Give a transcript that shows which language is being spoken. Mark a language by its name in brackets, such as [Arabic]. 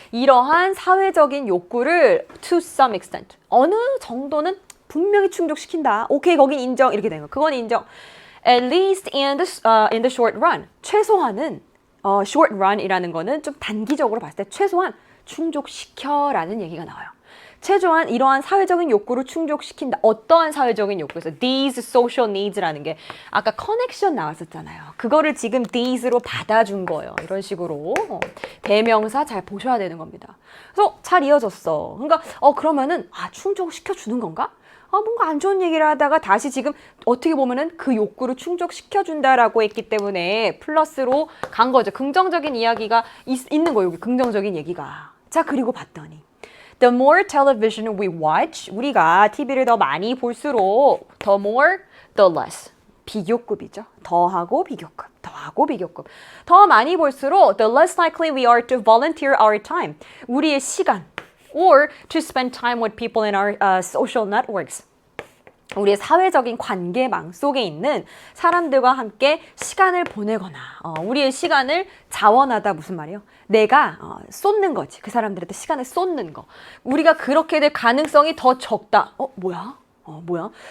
[Korean] 이러한 사회적인 욕구를 [English] to some extent [Korean] 어느 정도는 분명히 충족시킨다. 오케이, 거긴 인정. 이렇게 되는 거. 그건 인정. [English] At least in the short run. [Korean] 최소한은 short run이라는 거는 좀 단기적으로 봤을 때 최소한 충족시켜라는 얘기가 나와요. 최소한 이러한 사회적인 욕구를 충족시킨다. 어떠한 사회적인 욕구에서 [English] these social needs [Korean] 라는 게 아까 커넥션 나왔었잖아요. 그거를 지금 these로 받아준 거예요. 이런 식으로 대명사 잘 보셔야 되는 겁니다. 그래서 잘 이어졌어. 그러니까 그러면은 충족시켜 주는 건가? 뭔가 안 좋은 얘기를 하다가 다시 지금 어떻게 보면은 그 욕구를 충족시켜준다라고 했기 때문에 플러스로 간 거죠. 긍정적인 이야기가 있는 거예요. 여기 긍정적인 얘기가. 자, 그리고 봤더니 [English] The more television we watch, [Korean] 우리가 TV를 더 많이 볼수록 [English] the more, the less. [Korean] 비교급이죠. 더하고 비교급, 더하고 비교급. 더 많이 볼수록 [English] the less likely we are to volunteer our time. [Korean] 우리의 시간 [English] or to spend time with people in our social networks. [Korean] 우리의 사회적인 관계망 속에 있는 사람들과 함께 시간을 보내거나 우리의 시간을 자원하다 무슨 말이에요? 내가 쏟는 거지. 그 사람들한테 시간을 쏟는 거. 우리가 그렇게 될 가능성이 더 적다. 뭐야? 뭐야?